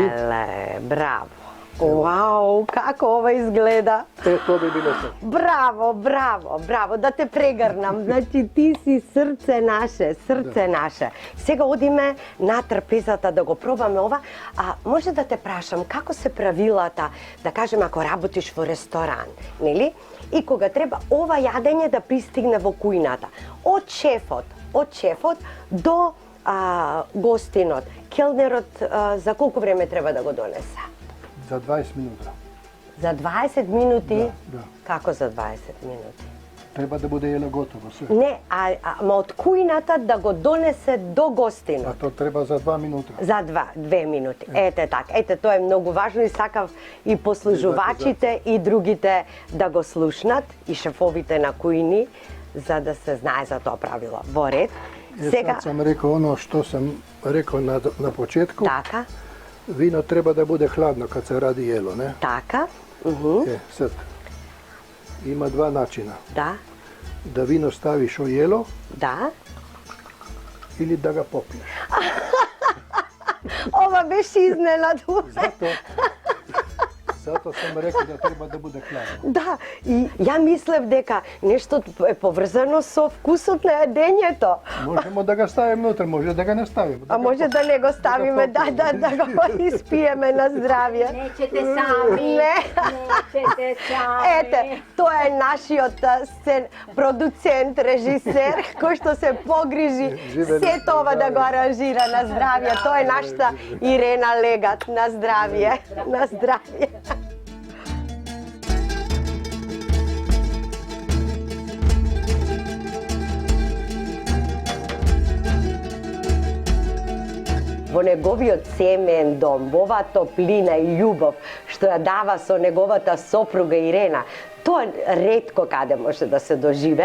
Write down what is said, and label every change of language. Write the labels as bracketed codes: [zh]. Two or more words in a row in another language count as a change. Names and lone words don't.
[mk] Леле, браво. Вау, како ова изгледа. [sr] To bi bilo to. [mk] Браво, браво, браво, да те прегрнам. Значи ти си срце наше, срце наше. Сега одиме на трпезата да го пробаме ова. А може да те прашам, како се правилата, да кажем, ако работиш во ресторан, нели? И кога треба ова јадење да пристигне во кујната. Од шефот до гостинот. Келнерот за колку време треба да го донесе? [sr] Za 20 minuta. [mk] За 20 минути? [sr] Da. [mk] Како за 20 минути? [sr] Treba da bude jelo gotovo sve. [mk] Не, ама од кујната да го донесе до [sr] A [mk] гостинот. [sr] to treba za 2 minuta. [mk] За 2 минути. Ете така. Ете, тоа е многу важно и сакав и послужувачите и другите да го слушнат, и шефовите на кујни, за да се знае за тоа правило. Во ред. [sr] Sad sam rekao ono što sam rekao na početku. [mk] Така, [sr] Vino treba da bude hladno kad se radi jelo, ne? [mk] така. [sr] Sad, ima 2 načina. [mk] Да, [sr] Da vino staviš u jelo [mk] да. [sr] ili da ga popiješ. [mk] Ова беше изненадување. [sr] Zato sam rekao da treba da bude hladno. [mk] Да, и ја мислев дека нешто е поврзано со вкусот на јадењето. [sr] Možemo da ga stavimo unutra, može da ga ne stavimo. [mk] А може да не го ставиме, да го испиеме на здравје. [sr] Nećete sami, [mk] Не. [sr] nećete sami. [mk] Ете, тоа е нашиот продуцент, режисер, кој што се погрижи Живе на сето ова да го аранжира на здравје. Тоа е нашата Ирена Легат, на здравје, на здравје. Во неговиот семеен дом, во оваа топлина и љубов што ја дава со неговата сопруга Ирена, тоа ретко каде може да се доживе.